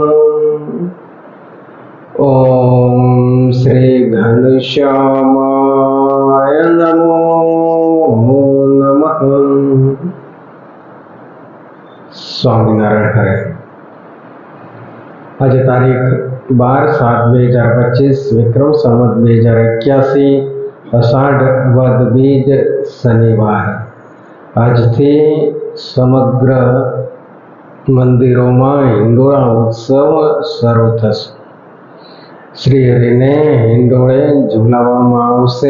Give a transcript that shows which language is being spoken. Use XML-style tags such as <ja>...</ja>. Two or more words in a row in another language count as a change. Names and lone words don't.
<sa>ॐ श्री घनश्यामाय नमो नमः। स्वामिनारायण हरे।</sa> <gu>આજ તારીખ 12/7/2025 વિક્રમ સંવત 2081 અષાઢ વદ બીજ શનિવાર। આજથી સમગ્ર મંદિરોમાં હિંડોળા ઉત્સવ શરૂ થશે। શ્રીહરિને હિંડોળે ઝુલાવવામાં આવશે।</gu>